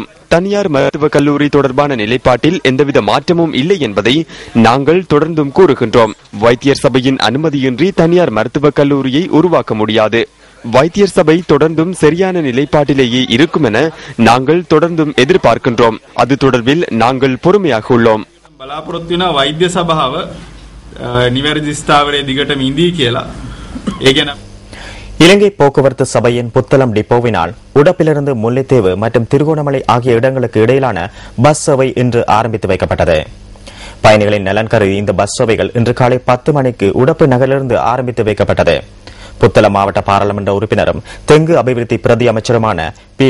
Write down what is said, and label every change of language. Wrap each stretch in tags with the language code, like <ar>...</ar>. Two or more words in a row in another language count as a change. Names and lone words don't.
<ta>தனியார் மருத்துவக் கல்லூரி தொடர்பான நிலைப்பாட்டில் எந்தவித மாற்றமும் இல்லை என்பதை நாங்கள் தொடர்ந்தும் கூறுகின்றோம். வைத்தியர் சபையின் அனுமதியின்றி தனியார் மருத்துவக் கல்லூரியை உருவாக்க முடியாது. வைத்தியர் சபை தொடர்ந்தும் சரியான நிலைப்பாட்டிலேயே இருக்கும் என நாங்கள் தொடர்ந்தும் எதிர்பார்க்கின்றோம். அது தொடர்பில் நாங்கள் பொறுமையாக உள்ளோம்.</ta> <si>බලාපොරොත්තු වෙන වෛද්‍ය සභාව නිවැරදි ස්ථාවරයේ දිගටම ඉඳී කියලා. ඒ ගැන</si> <ta>இலங்கை போக்குவரத்து சபையின் புத்தளம் டிப்போவினால் உடப்பிலிருந்து முல்லைத்தீவு மற்றும் திருகோணமலை ஆகிய இடங்களுக்கு இடையிலான பஸ் சேவை இன்று ஆரம்பித்து வைக்கப்பட்டது. பயணிகளின் நலன் கருதி இந்த பஸ் சேவைகள் இன்று காலை 10 மணிக்கு உடப்பு நகரிலிருந்து ஆரம்பித்து வைக்கப்பட்டது. புத்தளம் மாவட்ட பாராளுமன்ற உறுப்பினரும் தெங்கு அபிவிருத்தி பிரதி அமைச்சருமான பி.</ta>